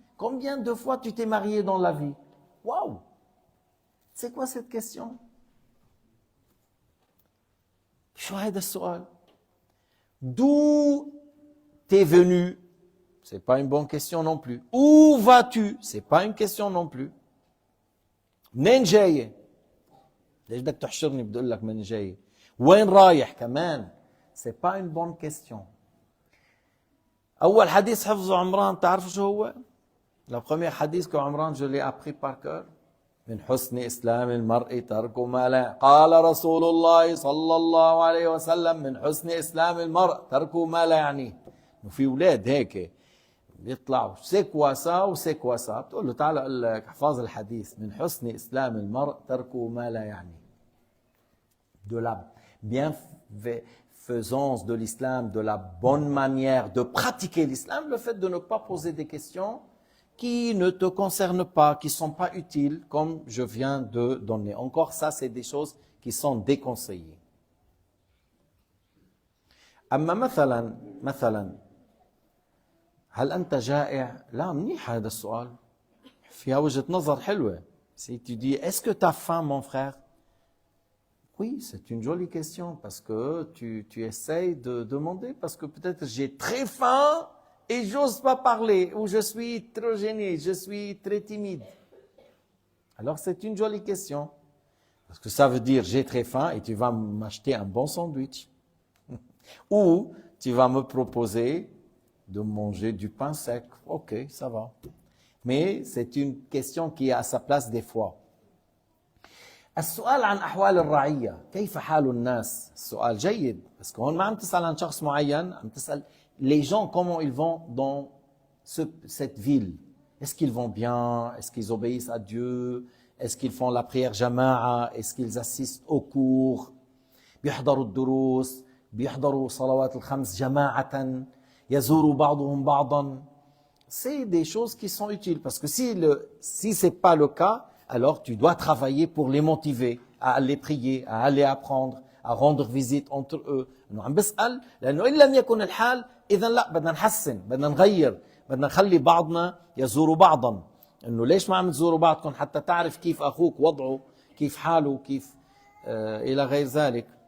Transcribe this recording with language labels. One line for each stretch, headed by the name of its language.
French: Combien de fois tu t'es marié dans la vie? Waouh! C'est quoi cette question?
Arabic: شو هذا السؤال?
French: D'où t'es venu? C'est pas une bonne question non plus. Où vas-tu? C'est pas une question non plus.
Arabic: منين جاي؟ ليش بدك تحشرني بدي اقول لك منين جاي؟ وين رايح كمان؟
French: c'est pas une bonne question.
Arabic: أول حديث حفظه عمران تعرفوا شو هو؟
French: Le premier hadith que Amran, je l'ai appris par cœur.
Arabic: من حسن إسلام المرء ترك ما لا. قال رسول الله صلى الله عليه وسلم من حسن إسلام المرء ترك ما لا يعنيه. وفي أولاد هيك بيطلعوا سيكوا سا وسيكوا سا، بتقول له تعال أقول لك احفظ الحديث من حسن إسلام المرء ترك ما لا يعنيه.
French: De la bienfaisance de l'islam, de la bonne manière de pratiquer l'islam, le fait de ne pas poser des questions qui ne te concernent pas, qui ne sont pas utiles, comme je viens de donner. Encore ça, c'est des choses qui sont déconseillées.
Arabic: أما مثلا هل أنت جائع؟ لا، منيح هذا السؤال، فيها وجهة نظر حلوة.
French: Si tu dis, est-ce que tu as faim, mon frère? Oui, c'est une jolie question, parce que tu essayes de demander, parce que peut-être j'ai très faim, et j'ose pas parler, ou je suis trop gêné, je suis très timide. Alors c'est une jolie question. Parce que ça veut dire j'ai très faim et tu vas m'acheter un bon sandwich. Ou tu vas me proposer de manger du pain sec. Ok, ça va. Mais c'est une question qui est à sa place des fois.
Arabic: السؤال عن أحوال الرعية، كيف حال الناس؟ السؤال جيد، بس هون ما عم تسأل عن شخص معين، عم تسأل
French: les gens, comment ils vont dans cette ville. Est-ce qu'ils vont bien? Est-ce qu'ils obéissent à Dieu? Est-ce qu'ils font la prière jama'a? Est-ce qu'ils assistent aux cours?
Arabic: بيحضروا الدروس، بيحضروا صلوات الخمس جماعة، يزوروا بعضهم بعضا.
French: C'est des choses qui sont utiles, parce que si c'est pas le cas, alors tu dois travailler pour les motiver à aller prier, à aller apprendre, à rendre visite entre eux.
Arabic: إنه عم بسأل لأنه إن لم يكن الحال إذا لا، بدنا نحسن، بدنا نغير، بدنا نخلي بعضنا يزوروا بعضا. إنه ليش ما عم تزوروا بعضكم؟ حتى تعرف كيف أخوك وضعه، كيف حاله، كيف إلى غير ذلك.